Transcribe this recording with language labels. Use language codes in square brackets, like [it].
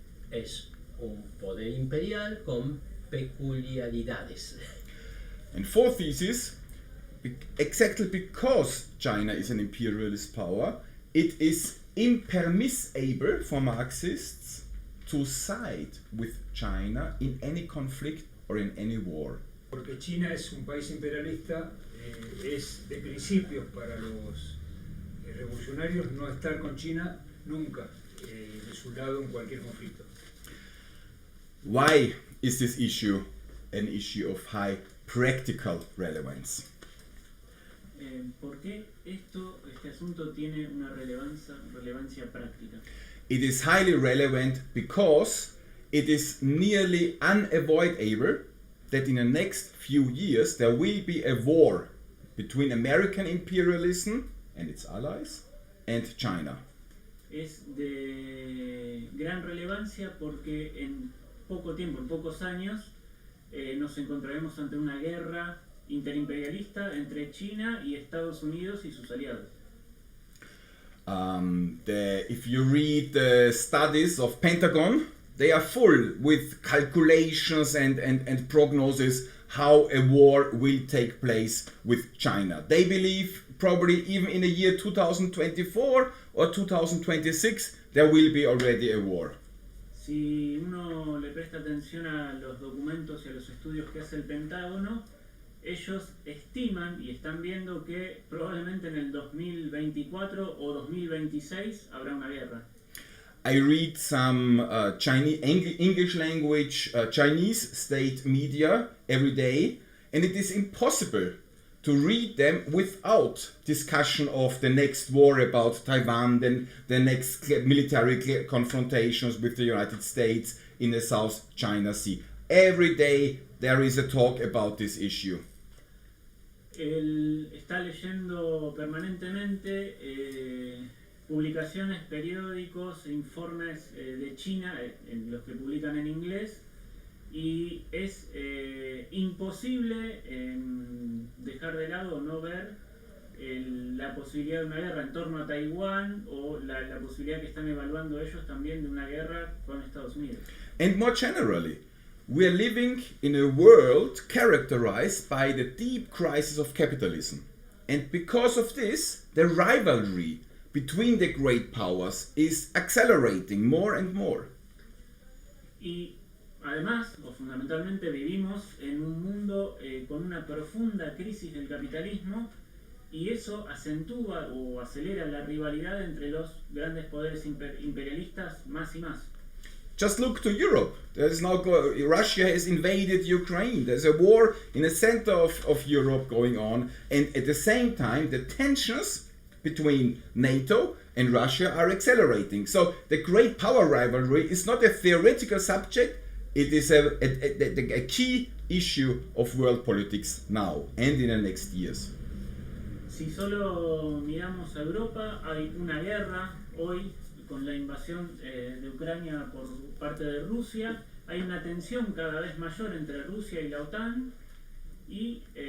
[es] Es un poder imperial con peculiaridades. [en] And fourth thesis, exactly because China is an imperialist power, it is impermissible for Marxists to side with China in any conflict or in any war. [es] Porque China es un país imperialista, es de principios para los revolucionarios no estar con China nunca de su lado en cualquier conflicto. [en] Why is this issue an issue of high practical relevance? [es] ¿Por qué este asunto tiene una relevancia práctica? [en] It is highly relevant because it is nearly unavoidable that in the next few years there will be a war between American imperialism and its allies and China. [es] Es de gran relevancia porque en poco tiempo, en pocos años, nos encontraremos ante una guerra interimperialista entre China y Estados Unidos y sus aliados. [en] If you read the studies of Pentagon, they are full with calculations and prognosis how a war will take place with China. They believe probably even in the year 2024 or 2026 there will be already a war. [es] Si uno le presta atención a los documentos y a los estudios que hace el Pentágono, ellos estiman y están viendo que probablemente en el 2024 o 2026 habrá una guerra. [en] I read some English language Chinese state media every day, and it is impossible to read them without discussion of the next war about Taiwan, then the next military confrontations with the United States in the South China Sea. Every day there is a talk about this issue. [es] Él está leyendo permanentemente publicaciones, periódicos, informes de China, en los que publican en inglés, y es imposible dejar de lado o no ver la posibilidad de una guerra en torno a Taiwán o la posibilidad que están evaluando ellos también de una guerra con Estados Unidos. [en] And more generally, we are living in a world characterized by the deep crisis of capitalism. And because of this, the rivalry between the great powers is accelerating more and more. [es] Y además, o fundamentalmente, vivimos en un mundo con una profunda crisis del capitalismo, y eso acentúa o acelera la rivalidad entre los grandes poderes imperialistas más y más. [en] Just look to Europe. Russia has invaded Ukraine. There's a war in the center of Europe going on, and at the same time the tensions between NATO and Russia are accelerating. So the great power rivalry is not a theoretical subject, it is a key issue of world politics now and in the next years. [es] Si solo miramos a Europa, hay una guerra hoy con la invasión de Ucrania por parte de Rusia. Hay una tensión cada vez mayor entre Rusia y la OTAN y